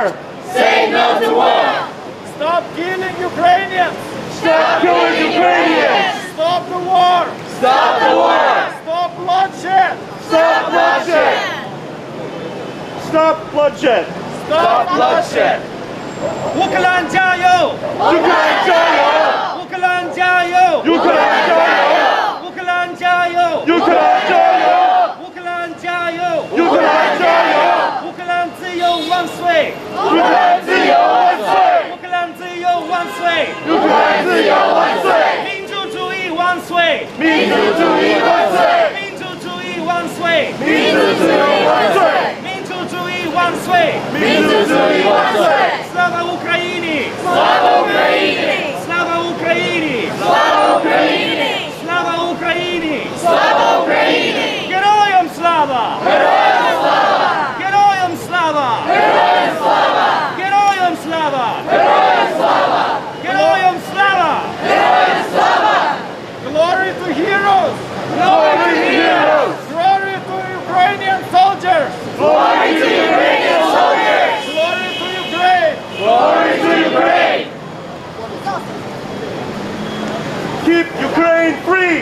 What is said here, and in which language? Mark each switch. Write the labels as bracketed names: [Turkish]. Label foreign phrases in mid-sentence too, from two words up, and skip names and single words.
[English] Say no to war. Stop killing Ukrainians! Stop killing Ukrainians. Stop the war! Stop the war. Stop bloodshed! Stop bloodshed. Stop bloodshed. Stop bloodshed. [Chinese] 乌克兰加油！乌克兰加油！乌克兰加油！乌克兰加油！乌克兰加油！乌克兰加油！乌克兰加油！乌克兰加油！乌克兰自由万岁！乌克兰自由万岁！乌克兰自由万岁！乌克兰自由万岁！民主主义万岁！民主主义万岁！民主主义万岁！民主主义万岁！民主主义万岁！民主主义万岁！ [Ukrainian] Слава Україні! Слава Україні! Слава Україні! Слава Україні! Слава Україні! Слава Україні! Героям слава! Героям слава! Героям слава! Героям слава! Героям слава! Героям слава! Героям слава! Героям слава! [English] Glory to heroes! Glory to heroes! Glory to Ukrainian soldiers! Glory to Ukrainian soldiers! Glory to Ukraine! Glory to Ukraine! Keep Ukraine free!